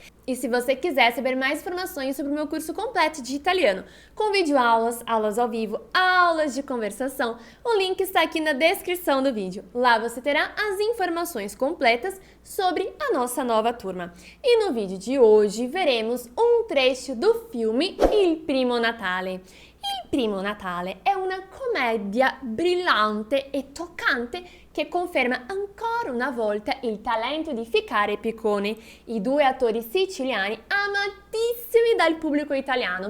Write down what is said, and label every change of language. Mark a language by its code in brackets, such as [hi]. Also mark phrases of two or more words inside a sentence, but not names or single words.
[pt] E se você quiser saber mais informações sobre o meu curso completo de italiano, com videoaulas, aulas ao vivo, aulas de conversação, o link está aqui na descrição do vídeo. Lá você terá as informações completas sobre a nossa nova turma. E no vídeo de hoje veremos um trecho do filme Il Primo Natale. [it] Il Primo Natale è una commedia brillante e toccante che conferma ancora una volta il talento di Ficarra e Piccone, i due attori siciliani amatissimi dal pubblico italiano.